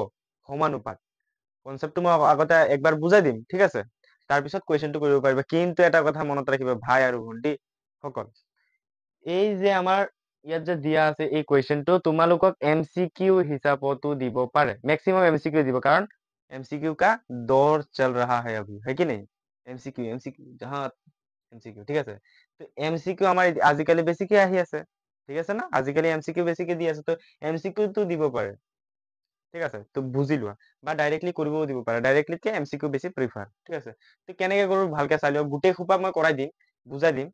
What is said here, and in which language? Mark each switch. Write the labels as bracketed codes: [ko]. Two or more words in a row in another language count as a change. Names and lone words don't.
[as] সমানুপাত কনচেপ্টটো মই আগতে একবাৰ বুজাই দিম, ঠিক আছে? তাৰপিছত কুৱেশ্যনটো কৰিব পাৰিবা। কিন্তু এটা কথা মনত ৰাখিবা ভাই আৰু ভণ্টি সকল, এই যে আমাৰ ইয়াত যে দিয়া আছে এই কুৱেশ্যনটো তোমালোকক MCQ হিচাপতো দিব পাৰে। मैक्सिमम MCQ দিব, কাৰণ [hi] MCQ का दौर चल रहा है अभी, है कि नहीं? MCQ जहाँ MCQ, [as] ঠিক আছে? তো MCQ আমাৰ আজিকালি বেছিকে আহি আছে, ঠিক আছে না? আজিকালি MCQ বেছিকে দি আছে, তো MCQ তো দিব পাৰে, ঠিক আছে? তো বুজি লোৱা, বা ডাইৰেক্টলি কৰিবও দিব পাৰে। ডাইৰেক্টলিতকে MCQ বেছি প্ৰিফাৰ, ঠিক আছে? তো কেনেকে কৰো ভালকে চাই লোৱা, গোটেই সোপা মই কৰাই দিম, বুজাই দিম।